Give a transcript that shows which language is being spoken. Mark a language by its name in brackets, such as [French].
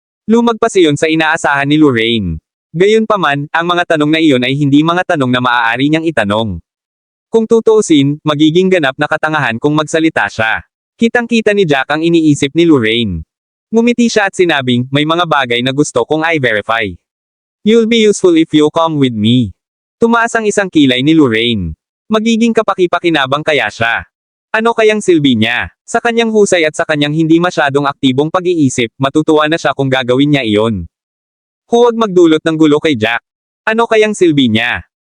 [Filipino] Lumagpas iyon sa inaasahan ni Lorraine. Gayunpaman, ang mga tanong na iyon ay hindi mga tanong na maaari niyang itanong. Kung tutuusin, magiging ganap na katangahan kung magsalita siya. Kitang-kita ni Jack ang iniisip ni Lorraine. Ngumiti siya at sinabing, may mga bagay na gusto kong i-verify. [English] You'll be useful if you come with me. [Filipino] Tumaas ang isang kilay ni Lorraine. Magiging kapaki-pakinabang kaya siya. Ano kayang silbi niya? Sa kanyang husay at sa kanyang hindi masyadong aktibong pag-iisip, matutuwa na siya kung gagawin niya iyon. Huwag magdulot ng gulo kay Jack. Ano kayang silbi niya?